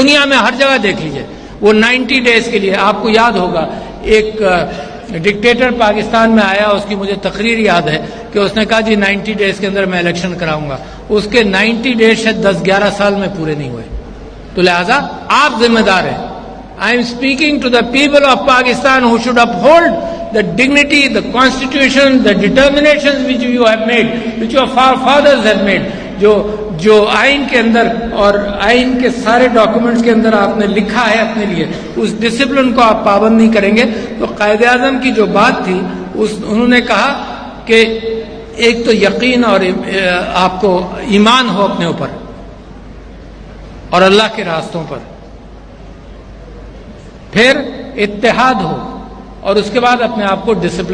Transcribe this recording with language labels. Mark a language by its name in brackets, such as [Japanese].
[Urdu] دنیا میں ہر جگہ دیکھ لیجئے, وہ 90 ڈیز کے لیے, آپ کو یاد ہوگا ایک ڈکٹیٹر پاکستان میں آیا, اس کی مجھے تقریر یاد ہے کہ اس نے کہا جی 90 ڈیز کے اندر میں الیکشن کراؤں گا. اس کے 90 ڈیز شاید 10-11 سال میں پورے نہیں ہوئے. تو لہذا آپ ذمہ دار ہیں. [English] I am speaking to the people of Pakistan who should uphold the dignity, the constitution, the determinations which you have made, which your fathers have made. [Urdu] جو آئین کے اندر اور آئین کے سارے ڈاکومنٹس کے اندر آپ نے لکھا ہے اپنے لیے, اس ڈسپلن کو آپ پابند نہیں کریں گے. تو قائد اعظم کی جو بات تھی, انہوں نے کہا کہ ایک تو یقین اور آپ کو ایمان ہو اپنے اوپر اور اللہ کے راستوں پر, پھر اتحاد ہو, اور اس کے بعد اپنے آپ کو ڈسپلن